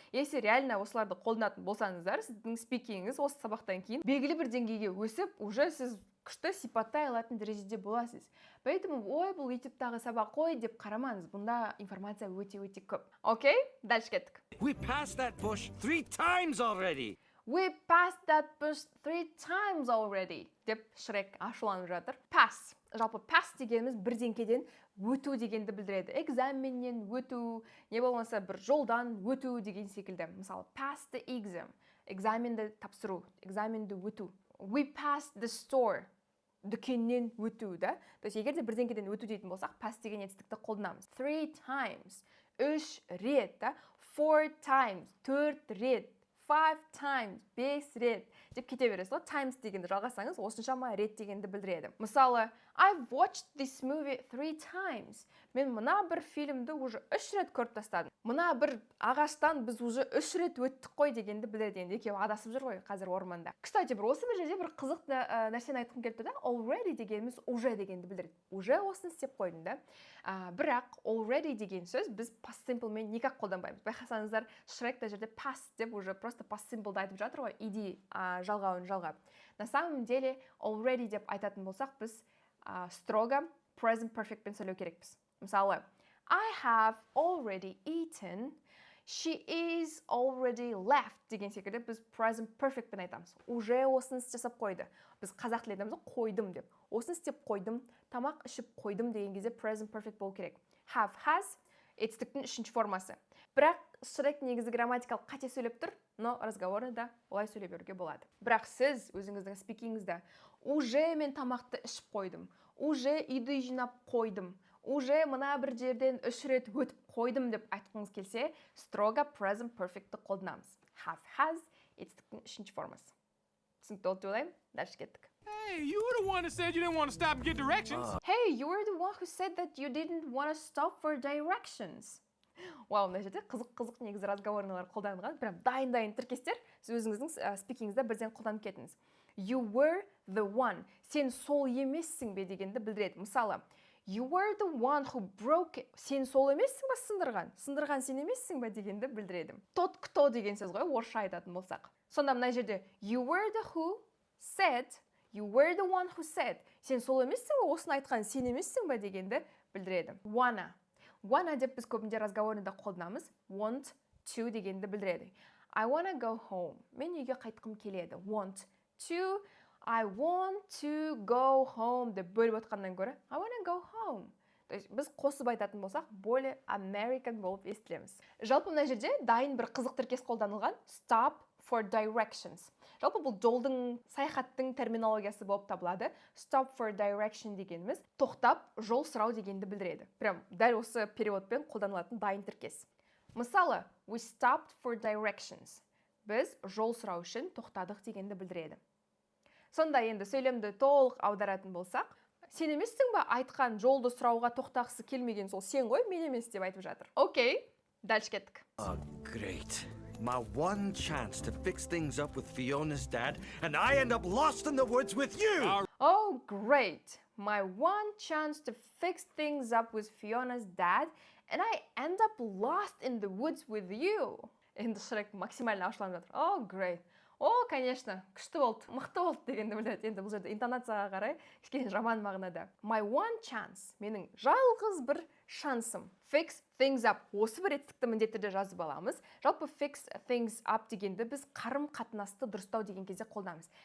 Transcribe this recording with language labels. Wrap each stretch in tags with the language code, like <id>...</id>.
<kk>Если реально осыларды қолданатын болсаңыздар, сіздің спикингіңіз осы сабақтан кейін белгілі бір деңгейге өсіп, уже сіз күшті сипаттай алатын дәрежеде боласыз. Поэтому ой, бұл ютубтағы сабақ қой деп қарамаңыз, бұнда информация өте көп. Окей, дальше кеттік.</kk> <en>We passed that bush 3 times already. We passed that bush 3 times already</en> <kk>деп Шрек ашуланып жатыр.</kk> <en>Pass.</en> <kk>Жалпы pass дегеніміз бірдеңкеден өту дегенді білдіреді. Экзаменнен өту, не болмаса бір жолдан өту деген секілді.</kk> <en>Мысалы, pass the exam.</en> <kk>Экзаменді тапсыру, экзаменді өту.</kk> <en>We passed the store.</en> <kk>Дүкеннен өту, да? То есть, егер де бірдеңкеден өту дейтін болсақ, pass деген етістікті қолданамыз. 3 times. 3 рет, да? 4 times. 4 рет. 5 times, 5 рет деп кете бересіз ғой. Times дегенді жалғасаңыз, осыншама рет дегенді білдіреді.</kk> <en>Мысалы, I've watched this movie 3 times.</en> <kk>Мен мына бір фильмді уже 3 рет көріп тастадым. Мына бір ағаштан біз уже 3 рет өттік қой дегенді білдіреді. Енді екеуі адасып жүр ғой қазір орманда. Кстати, бір осы бір жерде бір қызық нәрсені айтқым келді да. Already дегеніміз уже дегенді білдіреді. Уже осыны істеп қойдың да. Бірақ already деген сөз біз past simple мен никак қолданбаймыз. Байқасаңыздар, Шрек та жерде past деп уже просто past simple'ды айтып жатыр ғой. Иди жалғауын жалғап.</kk> <ru>На самом деле</ru> <kk>already деп айтатын болсақ, біз строго present perfect пен сөйлеу керекпіз. Мысалы,</kk> <en>I have already eaten, she is already left</en> <kk>деген секілді біз present perfect пен айтамыз. Уже осыны істеп қойды. Біз қазақ тілінде айтамыз қойдым деп. Осыны істеп қойдым, тамақ ішіп қойдым деген кезде present perfect болу керек. Have, has етістіктің үшінші формасы. Бірақ Шрек негізі грамматикалық қате сөйлеп тұр, но разговорны да олай сөйлеп беруге болады. Бірақ сіз өзіңіздің спикингіңізде уже мен тамақты ішіп қойдым, уже үйді жинап қойдым, уже мына бір жерден 3 рет өтіп қойдым деп айтқыңыз келсе, строго present perfect'ті қолданамыз. Have, has етістіктің үшінші формасы. Түсінікті болды деп ойлаймын. Дальше кеттік.</kk> <en>Hey, you were the one that said you didn't want to stop and get directions. Hey, you were the one who said that you didn't want to stop for directions.</en> <kk>Вау, мына жерде қызық негізі разговорлар қолданылған. Прям дайын тіркестер сіз өзіңіздің спикингіңізде бірден қолданып кетіңіз.</kk> <en>You were the one.</en> <kk>Сен сол емессің бе дегенді білдіреді.</kk> <en>Мысалы, you were the one who broke it.</en> <kk>Сен сол емессің ба сындырған? Сындырған сен емессің ба дегенді білдіреді.</kk> <ru>Тот кто</ru> <kk>деген сөз ғой, орысша айтатын болсақ. Сонда мына жерде you were the who said, you were the one who said. Сен сол емессің ба? Осыны айтқан сен емессің ба дегенді білдіреді. Wanna деп біз көбінде разговорында қолданамыз. Want to дегенді білдіреді.</kk> <en>I wanna go home.</en> <kk>Мен үйге қайтқым келеді. Want to, I want to go home деп бөліп отқаннан гөрі</kk> <en>I wanna go home.</en> <kk>То есть біз қосып айтатын болсақ, более American болып естілеміз. Жалпы мына жерде дайын бір қызық тіркес қолданылған.</kk> <en>Stop for directions.</en> <kk>Жалпы бұл жолдың, саяхаттың терминологиясы болып табылады. Stop for direction дегеніміз тоқтап, жол сұрау дегенді білдіреді. Прям дәл осы переводпен қолданылатын дайын тіркес.</kk> <en>Мысалы, we stopped for directions.</en> <kk>Біз жол сұрау үшін тоқтадық дегенді білдіреді. Сонда енді сөйлемді толық аударатын болсақ, сен емессің ба айтқан жолды сұрауға тоқтағысы келмеген сол сен ғой, мен емес деп айтып жатыр. Окей, дальше кеттік.</kk> <en>Oh, great. My one chance to fix things up with Fiona's dad, and I end up lost in the woods with you! Oh, great. My one chance to fix things up with Fiona's dad, and I end up lost in the woods with you.</en> <kk>Енді Шрек максимально ашуланып жатыр. Oh, great.</kk> <ru>О, конечно,</ru> <kk>күшті болды, мықты болды дегенді біледі. Енді бұл жерде интонацияға қарай кішкене жаман мағынада. My one chance, менің жалғыз бір шансым.</kk> <en>Fix things up.</en> <kk>Осы бір етістікті міндетті түрде жазып аламыз. Жалпы fix things up дегенді біз қарым-қатынасты дұрыстау деген кезде қолданамыз.</kk>